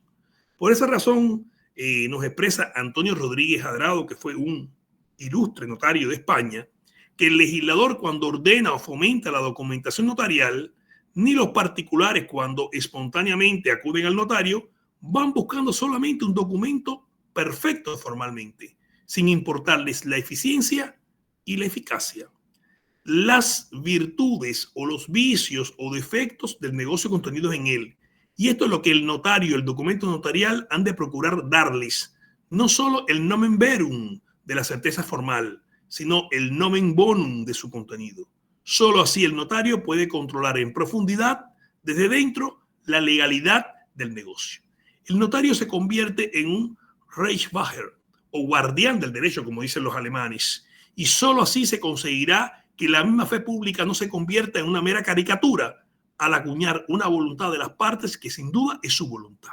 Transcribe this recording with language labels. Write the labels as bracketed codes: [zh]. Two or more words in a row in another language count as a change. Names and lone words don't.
[es] Por esa razón, nos expresa Antonio Rodríguez Adrado, que fue un ilustre notario de España, que el legislador, cuando ordena o fomenta la documentación notarial, ni los particulares, cuando espontáneamente acuden al notario, van buscando solamente un documento perfecto formalmente, sin importarles la eficiencia y la eficacia, las virtudes o los vicios o defectos del negocio contenidos en él. Y esto es lo que el notario, el documento notarial, han de procurar darles, no solo el [la] nomen verum [es] de la certeza formal, sino el [la] nomen bonum [es] de su contenido. Solo así el notario puede controlar en profundidad, desde dentro, la legalidad del negocio. El notario se convierte en un Reichswacher o guardián del derecho, como dicen los alemanes, y solo así se conseguirá que la misma fe pública no se convierta en una mera caricatura al acuñar una voluntad de las partes que sin duda es su voluntad.